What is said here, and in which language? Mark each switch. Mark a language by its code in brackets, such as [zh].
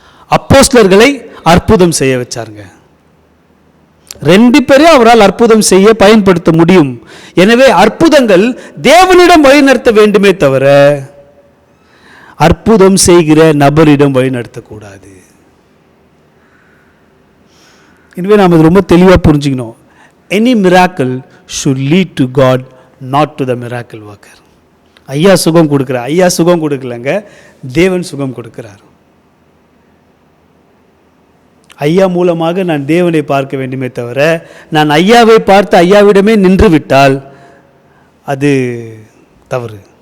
[ta] அப்போஸ்தலர்களை அற்புதம் செய்ய வச்சாருங்க. 2 பேரையும் அவரால் அற்புதம் செய்ய பயன்படுத்த முடியும். எனவே அற்புதங்கள் தேவனிடம் வழிநடத்த வேண்டுமே தவிர அற்புதம் செய்கிற நபரிடம் வழிநடத்தக்கூடாது. எனவே நாம் இது ரொம்ப தெளிவாக புரிஞ்சுக்கணும். [en] Any miracle should lead to God, not to the miracle worker. [ta] ஐயா சுகம் கொடுக்கிறார். ஐயா சுகம் கொடுக்கலங்க, தேவன் சுகம் கொடுக்கிறார். ஐயா மூலமாக நான் தேவனை பார்க்க வேண்டுமே தவிர நான் ஐயாவை பார்த்து ஐயாவிடமே நின்று விட்டால் அது தவறு.